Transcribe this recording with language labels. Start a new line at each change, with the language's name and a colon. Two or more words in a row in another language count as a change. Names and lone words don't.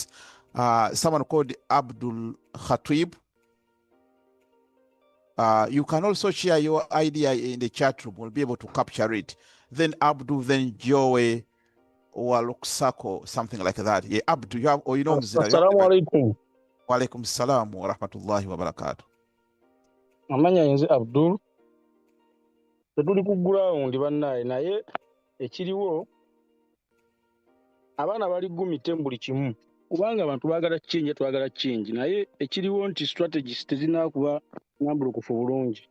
English: Someone called Abdul Khatib. You can also share your idea in the chat room. We'll be able to capture it. Then Abdul, then Joey or Luksako, something like that. Yeah, Abdul, you have, or
Arabic: السلام عليكم. وعليكم السلام ورحمة الله وبركاته.
Ganda: Amanya yenze Abdul. Tetuli ku ground bannaye naye ekiriwo abaana bali gumite buli kimu. Kubanga abantu baagala change twagala change naye ekiriwo nti strategies tezinakuba nambulukufu bulungi.